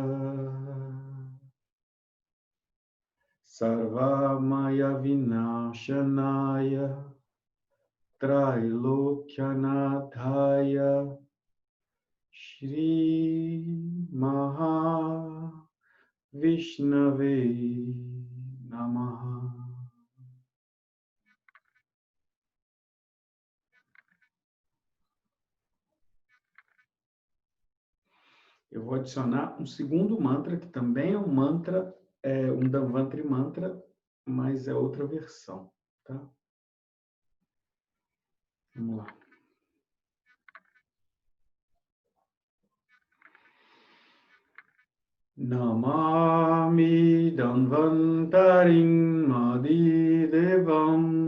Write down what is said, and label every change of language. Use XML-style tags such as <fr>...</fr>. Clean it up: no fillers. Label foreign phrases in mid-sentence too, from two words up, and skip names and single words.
<sa>सर्वामय विनाशनाय त्रैलोक्यनाथाय श्री महा विष्णवे नमः.</sa> <pt>Eu vou adicionar um segundo mantra, que também é um mantra, um Dhanvantari Mantra, mas é outra versão, tá? Vamos lá.</pt> <sa>नमामि धन्वन्तरिम् आदिदेवम्</sa>